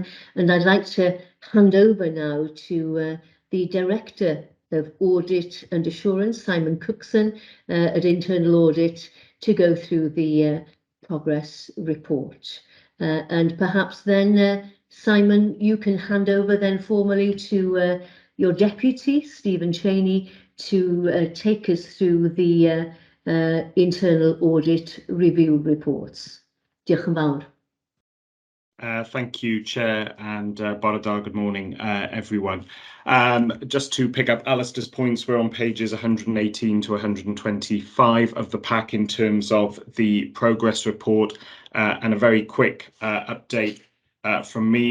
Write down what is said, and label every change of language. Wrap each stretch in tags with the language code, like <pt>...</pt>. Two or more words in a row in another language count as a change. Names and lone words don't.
<en>And I'd like to hand over now to the Director of Audit and Assurance, Simon Cookson, at Internal Audit, to go through the progress report. And perhaps then, Simon, you can hand over then formally to your deputy, Stephen Cheney, to take us through the internal audit review reports.</en> <cy>Diolch yn fawr.</cy> <en>Thank you, Chair, and</en> <cy>Bore da,</cy> <en>good morning, everyone. Just to pick up Alistair's points, we're on pages 118 to 125 of the pack in terms of the progress report, and a very quick update from me.</en>